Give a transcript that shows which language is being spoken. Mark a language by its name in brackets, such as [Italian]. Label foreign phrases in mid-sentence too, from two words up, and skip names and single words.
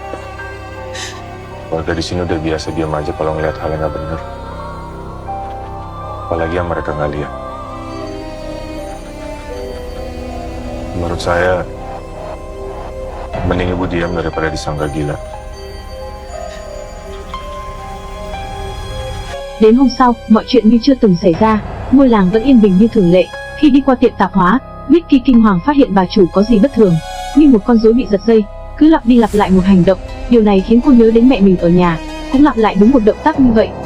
[Indonesian] Warga di sini udah biasa diam aja kalau ngeliat hal yang nggak bener. Apalagi yang mereka nggak lihat. Menurut saya, mending ibu diam daripada disangka gila. [Vietnamese] Đến hôm sau, mọi chuyện như chưa từng xảy ra, ngôi làng vẫn yên bình như thường lệ. Khi đi qua tiệm tạp hóa, Mickey kinh hoàng phát hiện bà chủ có gì bất thường, như một con rối bị giật dây, cứ lặp đi lặp lại một hành động. Điều này khiến cô nhớ đến mẹ mình ở nhà, cũng lặp lại đúng một động tác như vậy.